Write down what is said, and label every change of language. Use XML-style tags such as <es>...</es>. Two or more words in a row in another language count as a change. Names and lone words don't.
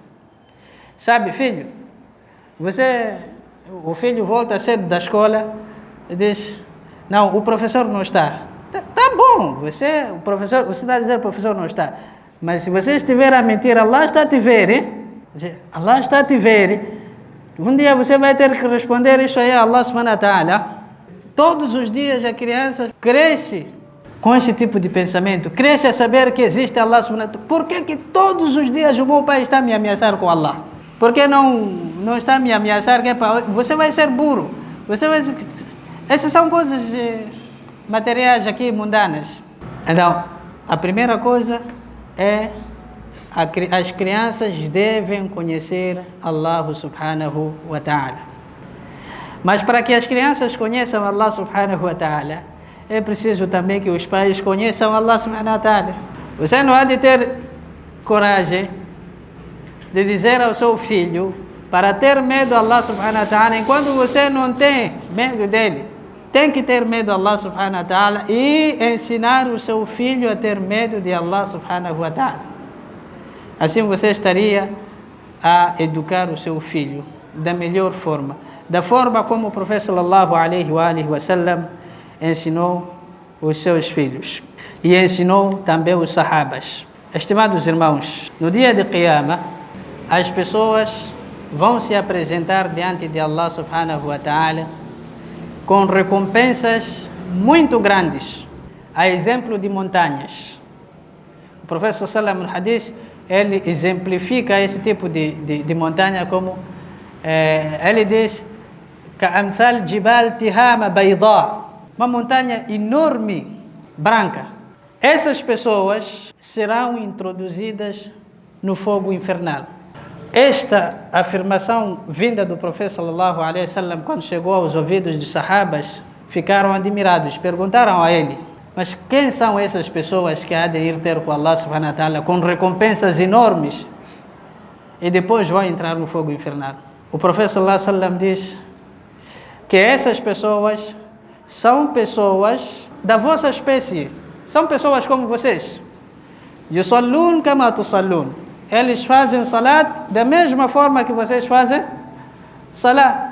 <pt>Sabe, filho, o filho volta cedo da escola e diz: não, o professor não está. Tá bom, você está a dizer que o professor não está. Mas se você estiver a mentir, Allah está a te ver, hein? Allah está a te ver. Um dia você vai ter que responder isso aí a</pt> <ar>الله سبحانه وتعالى.</ar> <pt>Todos os dias a criança cresce com esse tipo de pensamento, cresce a saber que existe</pt> <ar>الله سبحانه وتعالى.</ar> <pt>Por que todos os dias o meu pai está a me ameaçar com Allah? Por que não está a me ameaçar? Você vai ser burro. Essas são coisas materiais aqui, mundanas. Então, a primeira coisa é: as crianças devem conhecer</pt> <ar>الله سبحانه وتعالى.</ar> <pt>Mas para que as crianças conheçam</pt> <ar>الله سبحانه وتعالى,</ar> <pt>é preciso também que os pais conheçam</pt> <ar>الله سبحانه وتعالى.</ar> <pt>Você não há de ter coragem de dizer ao seu filho para ter medo de</pt> <ar>الله سبحانه وتعالى</ar> <pt>enquanto você não tem medo dele. Tem que ter medo de</pt> <ar>الله سبحانه وتعالى</ar> <pt>e ensinar o seu filho a ter medo de</pt> <ar>الله سبحانه وتعالى.</ar> <pt>Assim você estaria a educar o seu filho da melhor forma, da forma como o profeta</pt> <ar>صلى الله عليه وسلم</ar> <pt>ensinou os seus filhos e ensinou também os sahabas. Estimados irmãos, no dia de Qiyamah, as pessoas vão se apresentar diante de</pt> <ar>الله سبحانه وتعالى</ar> <pt>com recompensas muito grandes, a exemplo de montanhas. O professor sallam no hadith, ele exemplifica esse tipo de montanha como ele diz</pt> <ar>كأمثال جبال تهامة بيضاء,</ar> <pt>uma montanha enorme, branca. Essas pessoas serão introduzidas no fogo infernal. Esta afirmação vinda do profeta</pt> <ar>صلى الله عليه وسلم,</ar> <pt>quando chegou aos ouvidos dos sahabas, ficaram admirados, perguntaram a ele: mas quem são essas pessoas que há de ir ter com</pt> <ar>الله سبحانه وتعالى</ar> <pt>com recompensas enormes e depois vão entrar no fogo infernal? O profeta</pt> <ar>صلى الله عليه وسلم</ar> <pt>diz que essas pessoas são pessoas da vossa espécie, são pessoas como vocês.</pt> <ar>يصلون كما تصلون,</ar> <pt>eles fazem salat da mesma forma que vocês fazem salat.</pt>